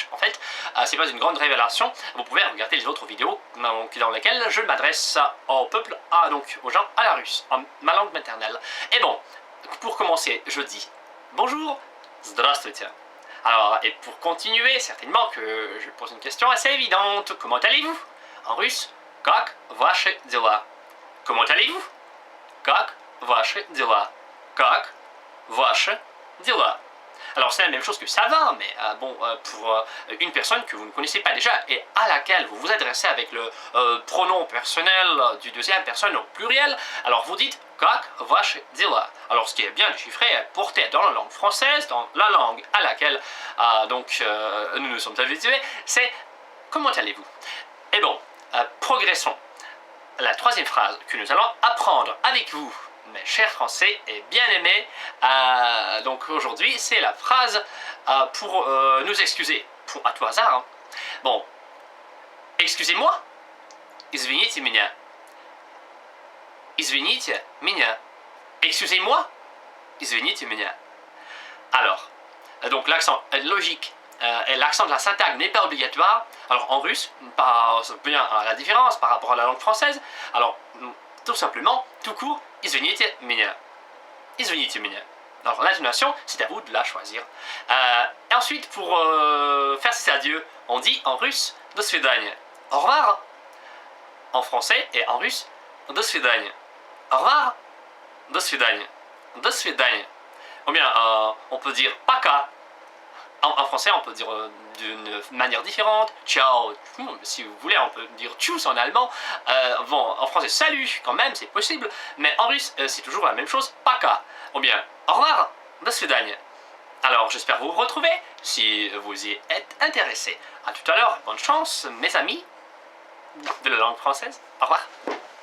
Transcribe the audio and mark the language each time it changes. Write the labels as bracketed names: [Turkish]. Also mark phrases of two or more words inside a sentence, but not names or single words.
[French] En fait, c'est pas une grande révélation. Vous pouvez regarder les autres vidéos dans lesquelles je m'adresse au peuple, donc aux gens à la russe, en ma langue maternelle. Et bon, pour commencer, je dis bonjour, здравствуйте. Alors, et pour continuer, certainement que je pose une question assez évidente. Comment allez-vous? En russe, [Russian] как ваши дела? [French] Comment allez-vous? [Russian] Как ваши дела? Как ваши дела? [French] Alors c'est la même chose que ça va, mais pour une personne que vous ne connaissez pas déjà et à laquelle vous vous adressez avec le pronom personnel du deuxième personne au pluriel, alors vous dites [Russian] как ваши дела. [French] Alors ce qui est bien déchiffré et porté dans la langue française, dans la langue à laquelle nous nous sommes habitués, c'est comment allez-vous? Et bon, progressons. La troisième phrase que nous allons apprendre avec vous, mes chers Français et bien-aimés, donc aujourd'hui, c'est la phrase pour nous excuser, à tout hasard. Hein. Bon, excusez-moi, [Russian] извините меня. Извините меня. [French] Excusez-moi, [Russian] извините меня. [French] Alors, donc l'accent logique et l'accent de la syntagme n'est pas obligatoire. Alors en russe, pas bien la différence par rapport à la langue française. Alors tout simplement, tout court, [Russian] извините меня. Извините меня. [French] Alors l'intonation, c'est à vous de la choisir. Et ensuite, pour faire ses adieux, on dit en russe [Russian] до свидания. [French] Au revoir. En français et en russe, [Russian] до свидания. [French] Au revoir. [Russian] До свидания. До свидания. [French] Ou bien, on peut dire пока. En français, on peut dire d'une manière différente, ciao, si vous voulez, on peut dire tchuss en allemand. Bon, en français, salut, quand même, c'est possible, mais en russe, c'est toujours la même chose, пока. Ou bien, au revoir, [Russian] до свидания. [French] Alors, j'espère vous retrouver, si vous y êtes intéressés. A tout à l'heure, bonne chance, mes amis de la langue française. Au revoir.